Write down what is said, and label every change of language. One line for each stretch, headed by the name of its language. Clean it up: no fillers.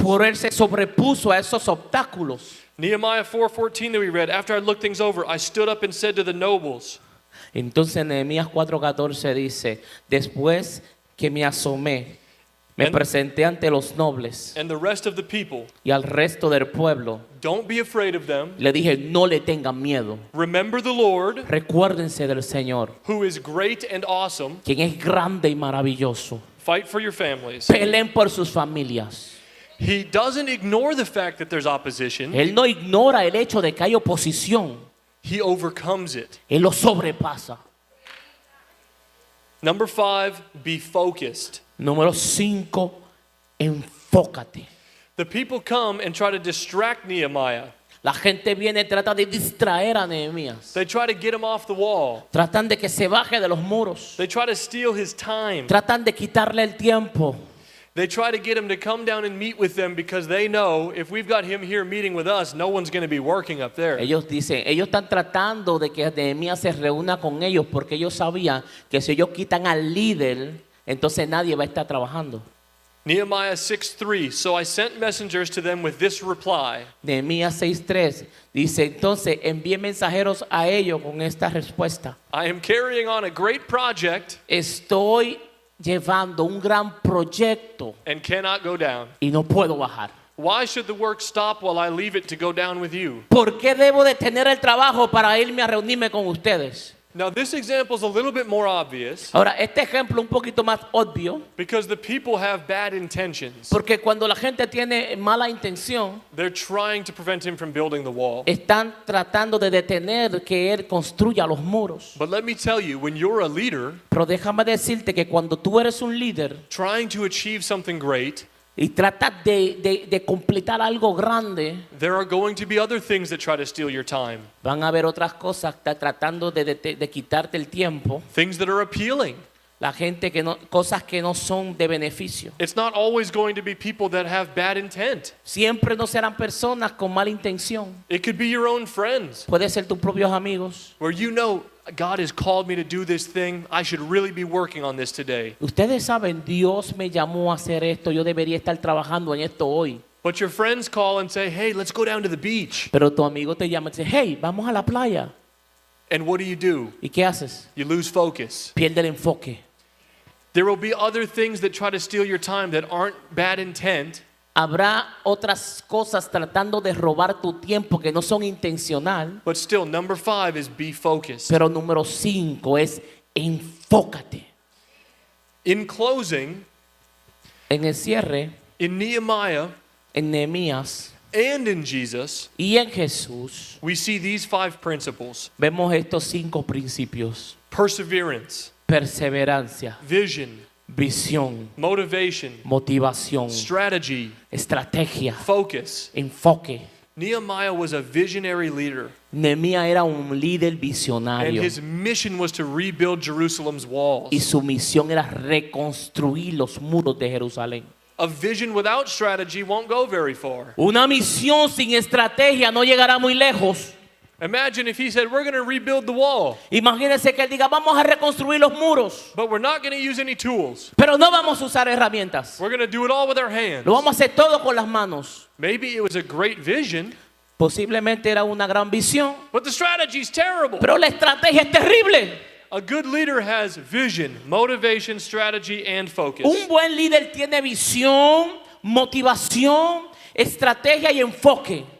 Spanish: Por él se sobrepuso a esos obstáculos.
English: Nehemiah 4:14 that we read, after I looked things over, I stood up and said to the nobles,
Spanish: Entonces Nehemías 4:14 dice, después que me asomé, me presenté ante los nobles
English: and the rest of the people,
Spanish: y al resto del pueblo.
English: don't be afraid of them.
Spanish: Le dije, no le tengan miedo.
English: Remember the Lord,
Spanish: Recuérdense del Señor,
English: who is great and awesome.
Spanish: quien es grande y maravilloso.
English: Fight for your families.
Spanish: Peleen por sus familias.
English: He doesn't ignore the fact that there's opposition.
Spanish: Él no ignora el hecho de que hay oposición.
English: He overcomes it.
Spanish: Él lo sobrepasa.
English: Number 5, be focused.
Spanish: Número 5, enfócate.
English: The people come and try to distract Nehemiah.
Spanish: La gente viene y trata de distraer a Nehemías.
English: They try to get him off the wall.
Spanish: Tratan de que se baje de los muros.
English: They try to steal his time.
Spanish: Tratan de quitarle el tiempo.
English: They try to get him to come down and meet with them because they know if we've got him here meeting with us, no one's going to be working up there.
Spanish: Ellos están tratando de que Nehemías se reúna con ellos porque ellos sabían que si ellos quitan al líder, entonces nadie va a estar trabajando.
English: Nehemiah 6:3. So I sent messengers to them with this reply.
Spanish: Nehemías 6:3 dice, entonces envié mensajeros a ellos con esta respuesta.
English: I am carrying on a great project
Spanish: Estoy llevando un gran proyecto
English: and cannot go down.
Spanish: y no puedo bajar.
English: Why should the work stop while I leave it to go down with you?
Spanish: ¿Por qué debo detener el trabajo para irme a reunirme con ustedes?
English: Now this example is a little bit more obvious
Spanish: Ahora, este ejemplo un poquito más obvio,
English: because the people have bad intentions.
Spanish: porque cuando la gente tiene mala intención,
English: They're trying to prevent him from building the wall.
Spanish: están tratando de detener que él construya los muros.
English: But let me tell you, when you're a leader
Spanish: Pero déjame decirte que cuando tú eres un líder
English: trying to achieve something great,
Spanish: y tratas de completar algo grande,
English: there are going to be other things that try to steal your time.
Spanish: van a haber otras cosas tratando de quitarte el tiempo.
English: Things that are appealing.
Spanish: La gente que no, cosas que no son de beneficio.
English: It's not always going to be people that have bad intent.
Spanish: Siempre no serán personas con mala intención.
English: It could be your own friends
Spanish: Puede ser tus propios amigos.
English: where you know God has called me to do this thing. I should really be working on this today.
Spanish: Ustedes saben, Dios me llamó a hacer esto. Yo debería estar trabajando en esto hoy.
English: But your friends call and say, hey, let's go down to the beach.
Spanish: Pero tu amigo te llama y dice, hey, vamos a la playa.
English: And what do?
Spanish: ¿Y qué haces?
English: You lose focus.
Spanish: Pierde el enfoque.
English: There will be other things that try to steal your time that aren't bad intent.
Spanish: Habrá otras cosas tratando de robar tu tiempo que no son intencional.
English: But still, number 5 is be focused.
Spanish: Pero número 5 es enfócate.
English: In closing,
Spanish: En el cierre,
English: in Nehemiah
Spanish: en Nehemías
English: and in Jesus,
Spanish: y en Jesús,
English: we see these 5 principles:
Spanish: vemos estos 5 principios.
English: perseverance,
Spanish: Perseverancia,
English: vision,
Spanish: visión,
English: motivation,
Spanish: motivación,
English: strategy,
Spanish: estrategia,
English: focus.
Spanish: enfoque.
English: Nehemiah was a visionary leader,
Spanish: Nehemías era un líder
English: and
Spanish: visionario
English: his mission was to rebuild Jerusalem's walls.
Spanish: y su misión era reconstruir los muros de Jerusalén.
English: A vision without strategy won't go very far.
Spanish: Una misión sin estrategia no llegará muy lejos.
English: Imagine if he said, we're going to rebuild the wall,
Spanish: Imagínense que él diga, vamos a reconstruir los muros,
English: but we're not going to use any tools.
Spanish: pero no vamos a usar herramientas.
English: We're going to do it all with our hands.
Spanish: Lo vamos a hacer todo con las manos.
English: Maybe it was a great vision,
Spanish: Posiblemente era una gran visión,
English: but the strategy's terrible.
Spanish: pero la estrategia es terrible.
English: A good leader has vision, motivation, strategy, and focus.
Spanish: Un buen líder tiene visión, motivación, estrategia y enfoque.